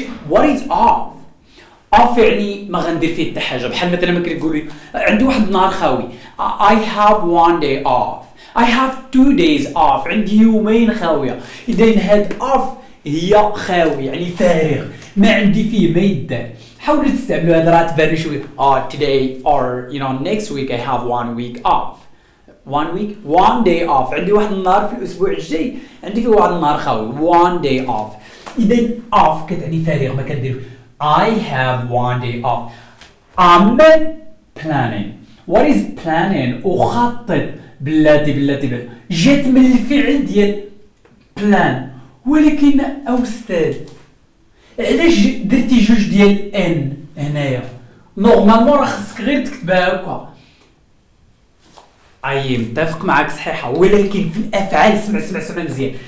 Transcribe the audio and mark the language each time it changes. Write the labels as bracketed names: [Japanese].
[English] what is off [Arabic] يعني ما غندير فيه حتى حاجه. بحال مثلا ما كتقولي عندي واحد النهار خاوي، [English] I have one day off. I have 2 days off. [Arabic] عندي يومين خاويه. اذا هاد off هي خاوي يعني فارغ، ما عندي فيه ما يدار. حاولوا تستعملوا هذا راه تبان شويه. [English] today or next week I have one week off. one day off. [Arabic] عندي واحد النهار في الاسبوع الجاي عندي فيه واحد النهار خاوي. [English] one day off. [Arabic] إذا off كتعني فارغ ما كندير. [English] I have one day off. I'm planning. What is planning؟ [Arabic] أخطط. بلاتي جات من الفعل ديال plan. ولكن أستاذ علاش درتي جوج ديال ان هنايا؟ نورمالمون راه خصك غير تكتبها هكا. متفق معاك صحيحة، ولكن في الأفعال اسمع مزيان.